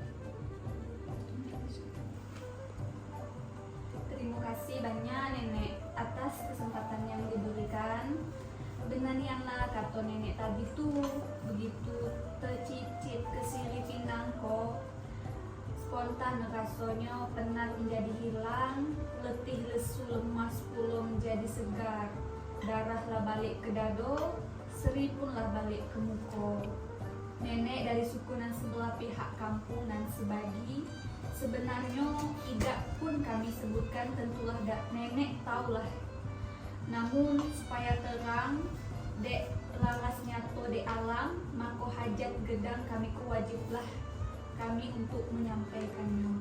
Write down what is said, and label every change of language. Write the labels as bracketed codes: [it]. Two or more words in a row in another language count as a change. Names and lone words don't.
[jax] terima kasih banyak nenek atas kesempatan yang diberikan. Benanianlah kata nenek tadi tuh, begitu tercicit ke siri pinangko, spontan rasanya penat menjadi hilang, letih lesu lemas pula menjadi segar, darahlah balik ke dado, seri punlah balik ke muko. Nenek dari suku nan sebelah pihak kampung nan sebagi, sebenarnya tidak pun kami sebutkan, tentulah nenek taulah. Namun supaya terang, dek laras nyato de alam, maka hajat gedang kami kewajiblah kami untuk menyampaikannya.